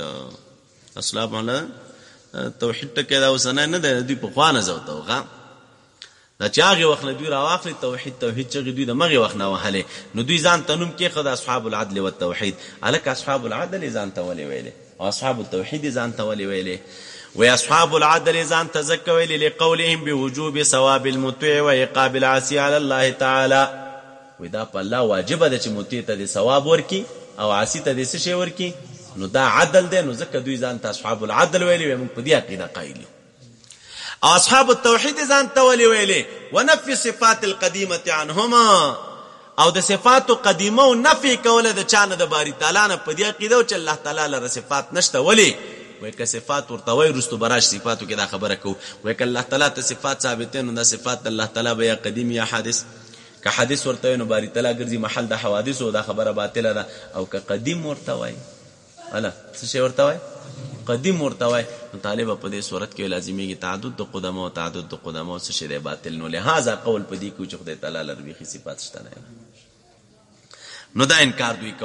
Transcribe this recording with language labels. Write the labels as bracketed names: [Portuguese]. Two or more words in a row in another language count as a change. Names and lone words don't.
[Pashto] اصحاب توحید ټکی دا اوسنی نه دی دوی پخوا نه زه ورته وغه دا چې هغې وخت نه دوی راواخلي توحید چغې دوی د مغې وخت نه وهلې نو دوی ځان ته نوم کېښود [Arabic] اصحاب العدل والتوحید. [Pashto] هلکه [Arabic] اصحاب العدل [Pashto] یې ځان ته ولې ویلې او [Arabic] اصحاب التوحید [Pashto] یې ځان ته ولې ویلې؟ وی [Arabic] اصحاب العدل [Pashto] ځان ته ځکه ویلې [Arabic] لقولهم بوجوب ثواب المطیع و عقاب العاصي علی الله تعالی. [Pashto] وی دا په الله واجبه ده چې مطیع ته دې ثواب ورکي او عاصي ته دې څه شی ورکي. نو دا عدل دی نو ځکه دوی ځان ته [Arabic] اصحاب العدل [Pashto] ویلې وی موږ په دې عقیده قایل یو. او [Arabic] اصحاب التوحید [Pashto] ځان ته ولې ویلې [Arabic] ونفي صفات القدیمه عنهما [Pashto] او د صفاتو قدیمه او نفي کوله د چا نه د [Arabic] باری تعالی [Pashto] نه په دې عقیده چې الله تعالی لره صفات نشته. ولې وایي که صفات ورته وایي وروستو به راشي صفاتو کې دا خبره کوو. وایي که الله تعالی ته صفات ثابتې نو دا صفات الله تعالی به یا قدیم یا حادث. که حادث ورته وایي نو [Arabic] باری تعالی [Pashto] ګرځي محل د حوادثو دا خبره باطله ده. او که قدیم ورته وایي اله څه شی ورته وایي قدیم ورته وایي نو طالبه په دې صورت کې لازمیږي تعدد د قدما او تعدد د قدما څه شی دی باطل. نو لهذا قول په دې کوي چې خدای تعالی لره بیخي صفات شته نه نو دا انکار دوی کو.